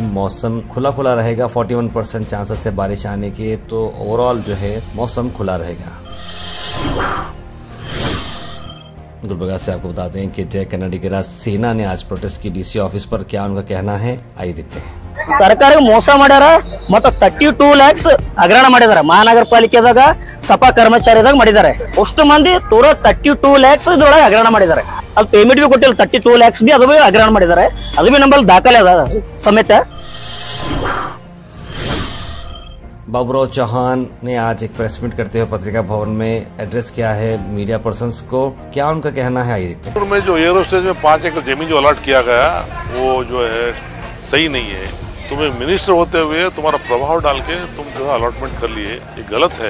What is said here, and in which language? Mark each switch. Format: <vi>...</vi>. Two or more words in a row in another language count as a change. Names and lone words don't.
<hi>मौसम खुला खुला रहेगा, 41% चांसेस है बारिश आने के, तो ओवरऑल जो है मौसम खुला रहेगा। गुलबर्गा से आपको बताते हैं कि जय कन्नाडिगरा सेना ने आज प्रोटेस्ट की</hi> <en>DC office</en> <hi>पर, क्या उनका कहना है आइए देखते हैं।</hi> <kn>ಸರ್ಕಾರ ಮೋಸ ಮಾಡ್ಯಾರ ಮತ್ತು 32 lakhs ಹಗರಣ ಮಾಡಿದಾರೆ ಮಹಾನಗರ ಪಾಲಿಕೆದಾಗ ಸಪಾ ಕರ್ಮಚಾರಿದಾಗ ಮಾಡಿದ್ದಾರೆ ಅಷ್ಟು ಮಂದಿ ತೂರ 32 lakhs ಇದ್ರೊಳಗೆ ಹಗರಣ ಮಾಡಿದ್ದಾರೆ ಅದು ಪೇಮೆಂಟ್ ಬಿ ಕೊಟ್ಟಿಲ್ಲ 32 lakhs ಬಿ ಅದು ಬಿ ಹಗರಣ ಮಾಡಿದ್ದಾರೆ ಅದು ಬಿ ನಮ್ಮಲ್ಲಿ ದಾಖಲೆ ಅದ ಸಮೇತ</kn> <hi>बाबूराव चौहान ने आज एक</hi> <en>press meet</en> <hi>करते हुए पत्रिका भवन में एड्रेस किया है</hi> <en>media persons</en> <hi>को, क्या उनका कहना है आइए देखते हैं। में जो</hi> <en>air hostage</en> <hi>में 5 एकड़ जमीन जो अलॉट किया गया वो जो है सही नहीं है। तुम्हें मिनिस्टर होते हुए तुम्हारा प्रभाव डाल के तुम जो है अलॉटमेंट कर लिए, ये गलत है।</hi>